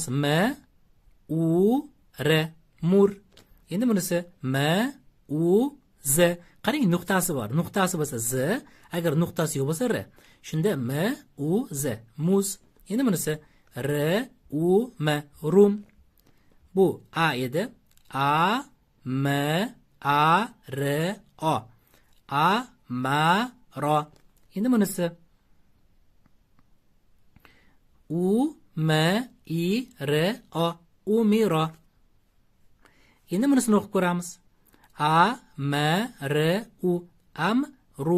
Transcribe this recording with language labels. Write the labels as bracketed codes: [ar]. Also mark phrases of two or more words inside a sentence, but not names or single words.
[uz] M u r mur. Endi bunisi m u z. Qarang, nuqtasi bor. Nuqtasi bo'lsa z, agar nuqtasi yo'q bo'lsa r. Shunda m u z muz. Endi bunisi r u m rum. Bu a edi. A m a r o. A ma ro. Endi bunisi u m i r o. Umiro. Endi bunisini o'qib ko'ramiz. A m r u. Am ru.